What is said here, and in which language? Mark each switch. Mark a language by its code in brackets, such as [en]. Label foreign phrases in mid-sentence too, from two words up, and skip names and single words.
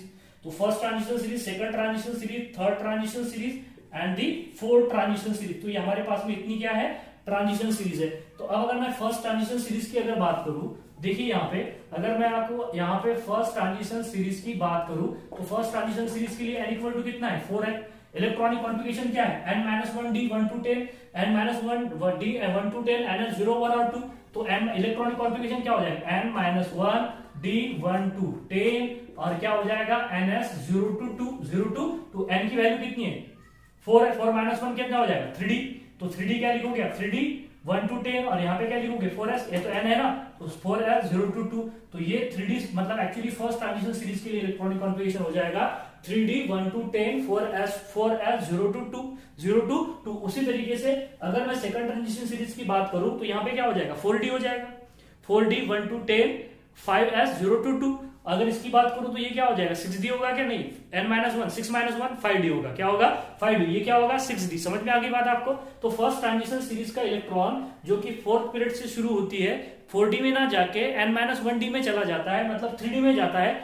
[en] So first transition series, second transition series, third transition series and the fourth transition series. [hi] तो ये हमारे पास में इतनी क्या है, [en] transition series [hi] है। तो अब अगर मैं [en] first transition series [hi] की अगर बात करूं, देखिए यहाँ पे अगर मैं आपको यहाँ पे [en] first transition series [hi] की बात करूं तो [en] first transition series [hi] के लिए n [en] equal to [hi] कितना है, 4 है। [en] electronic configuration [hi] क्या है, [en] n-1d 1 to 10, n-1d 1 to 10, [hi] ns 0 1 और 2। तो m [en] electronic configuration [hi] क्या हो जाएगा, [en] n-1d 1 to 10 [hi] और क्या हो जाएगा [en] ns 0 to 2, 0 to n [hi] की वैल्यू कितनी है, 4 है। 4 - 1 कितना हो जाएगा, 3d। तो 3d क्या लिखोगे आप, [en] 3d 1 to 10 [hi] और यहाँ पे क्या लिखोगे 4s, ये तो n है ना, तो [en] 4s 0 to 2। [hi] तो ये 3d मतलब एक्चुअली [en] first transition series [hi] के लिए [en] electronic configuration [hi] हो जाएगा [en] 3d 1 to 10 4s 0 to 2 0 to 2। [hi] उसी तरीके से अगर मैं [en] second transition series [hi] की बात करूं तो यहाँ पे क्या हो जाएगा, 4d हो जाएगा, [en] 4d 1 to 10 5s 0 to 2। [hi] अगर इसकी बात करूं तो ये क्या हो जाएगा, 6d होगा क्या, नहीं, n-1 6 - 1 5d होगा। क्या होगा, 5d। ये क्या होगा, 6d। समझ में आ गई बात आपको। तो [en] first transition series [hi] का इलेक्ट्रॉन जो कि [en] fourth period [hi] से शुरू होती है 4d में ना जाके n-1d में चला जाता है, मतलब 3d में जाता है।